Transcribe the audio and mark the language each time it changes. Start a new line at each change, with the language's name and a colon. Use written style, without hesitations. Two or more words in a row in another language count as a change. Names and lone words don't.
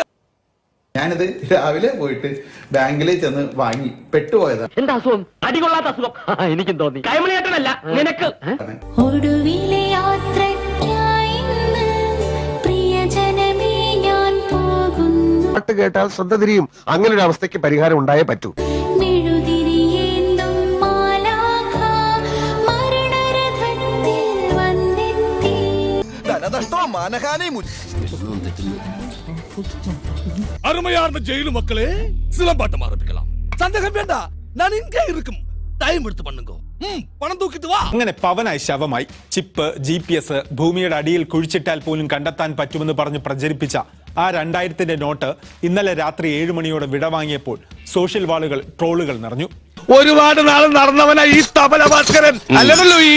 Malayalam: ഞാനിത് രാവിലെ പോയിട്ട് ബാങ്കിൽ ചെന്ന് വാങ്ങി പെട്ടുപോയതാണ്. എന്താ അസുഖം? അടികൊള്ളാത്ത അസുഖം എനിക്കും തോന്നി. കൈമളിയേട്ടനല്ല നിനക്ക്. ഒടുവിലെ യാത്രയ്ക്കായി പ്രിയജനമേ ഞാൻ പോകുന്നു. പാട്ട് കേട്ടാൽ ശ്രദ്ധ തിരിയും. അങ്ങനെ ഒരു അവസ്ഥയ്ക്ക് പരിഹാരം ഉണ്ടായേ പറ്റൂ.
Tamil: அருமையான ஜெயிலு மக்களே, சிலம்பாட்டம் ஆரம்பிக்கலாம். சந்தேகம் வேண்டாம், நான் இங்கே இருக்கும். டைம் எடுத்து பண்ணுங்கோ, பணம் தூக்கிட்டு வா.
Malayalam: അങ്ങനെ പവനായി ശവമായി. ചിപ്പ്, GPS ഭൂമിയുടെ അടിയിൽ കുഴിച്ചിട്ടാൽ പോലും കണ്ടെത്താൻ പറ്റുമെന്ന് പറഞ്ഞ് പ്രചരിപ്പിച്ച ആ 2000 നോട്ട് ഇന്നലെ രാത്രി 7 മണിയോടെ വിടവാങ്ങിയപ്പോൾ സോഷ്യൽ വാളുകൾ ട്രോളുകൾ നിറഞ്ഞു. ഒരുപാട് നാൾ നടന്നവനാ ഈ തബല ഭാസ്കരൻ അല്ലല്ലോ ഈ.